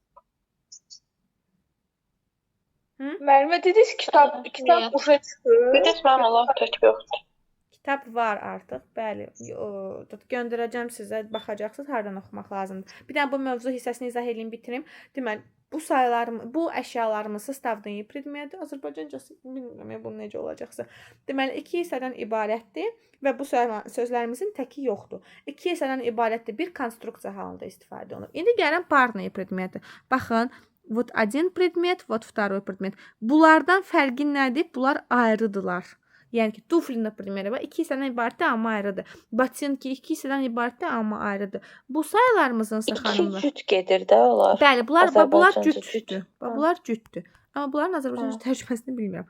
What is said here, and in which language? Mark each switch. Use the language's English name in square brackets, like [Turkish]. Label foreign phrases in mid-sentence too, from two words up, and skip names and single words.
[Azerbaijani] Müəllimə dediniz kitab boşa çıxır. Bir də mənim Allah tək yoxdur. Kitab var artıq, bəli. Göndərəcəm sizə, baxacaqsınız hardan oxumaq lazımdır. Bir dənə bu mövzu hissəsini izah edeyim, bitirim. Deməli, bu əşyalarımız [Russian] составные предметы, [Azerbaijani] Azərbaycancası bilmirəm bu necə olacaqsa. Deməli, 2 hissədən ibarətdir və bu sözlərimizin təki yoxdur. 2 hissədən ibarətdir, bir konstruksiya halında istifadə olunur. İndi gələn [Russian] парные предметы. [Azerbaijani] Baxın, [Russian] вот один предмет, вот второй предмет. [Azerbaijani] Bunlardan fərqi nədir? Bunlar ayrıdılar. Yəni ki, tufli, например, 2 hissədən ibarətdir, amma ayrıdır. Batinki 2 hissədən ibarətdir, amma ayrıdır. Bu sayılarımızın xanımlar. 2 cüt gedir də onlar. Bəli, bunlar Azərbaycanca cütdür. Bunlar cütdür. Amma bunların Azərbaycanca tərcüməsini bilmirəm.